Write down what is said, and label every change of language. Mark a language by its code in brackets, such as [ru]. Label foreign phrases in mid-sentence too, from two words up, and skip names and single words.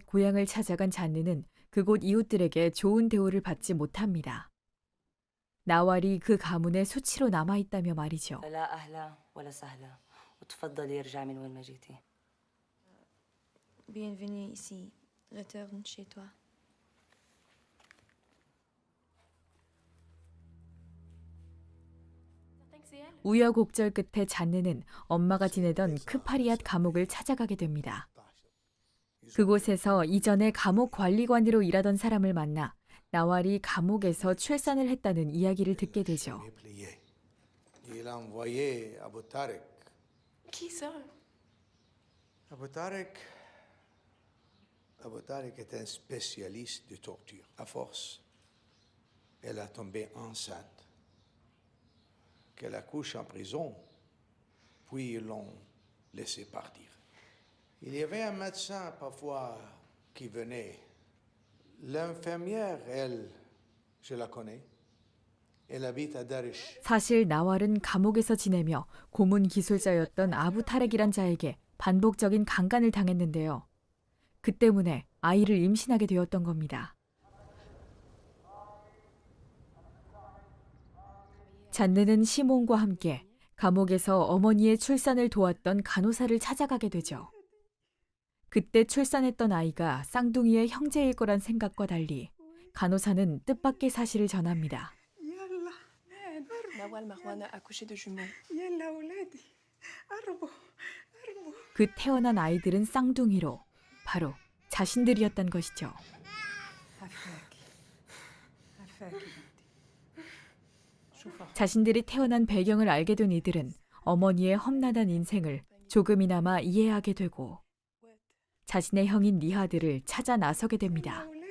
[ko] 고향을 찾아간 잔느는 그곳 이웃들에게 좋은 대우를 받지 못합니다. 나왈이 그 가문의 수치로 남아있다며 말이죠. [fr] Bienvenue ici. Retourne chez toi. [ko] 우여곡절 끝에 잔느는 엄마가 지내던 크파리앗 감옥을 찾아가게 됩니다. 그곳에서 이전에 감옥 관리관으로 일하던 사람을 만나 나왈이 감옥에서 출산을 했다는 이야기를 듣게 되죠. [fr] Il a envoyé Abu Tarek. Qui ça? Abu Tarek. Abu Tarek est un spécialiste de torture. À force, elle a tombé enceinte. Qu'elle accouche en prison, puis ils l'ont laissée partir. Il y avait un médecin parfois qui venait. L'infirmière, elle, je la connais. Elle habite à Daresh. [ko] 사실 나왈은 감옥에서 지내며 고문 기술자였던 아부 타렉이란 자에게 반복적인 강간을 당했는데요. 그 때문에 아이를 임신하게 되었던 겁니다. 잔느는 시몬과 함께 감옥에서 어머니의 출산을 도왔던 간호사를 찾아가게 되죠. 그때 출산했던 아이가 쌍둥이의 형제일 거란 생각과 달리 간호사는 뜻밖의 사실을 전합니다. [fr] Nawal Marwan a accouché de jumeaux. [ko] 그 태어난 아이들은 쌍둥이로 바로 자신들이었던 것이죠. 자신들이 태어난 배경을 알게 된 이들은 어머니의 험난한 인생을 조금이나마 이해하게 되고 자신의 형인 니하드를 찾아 나서게 됩니다.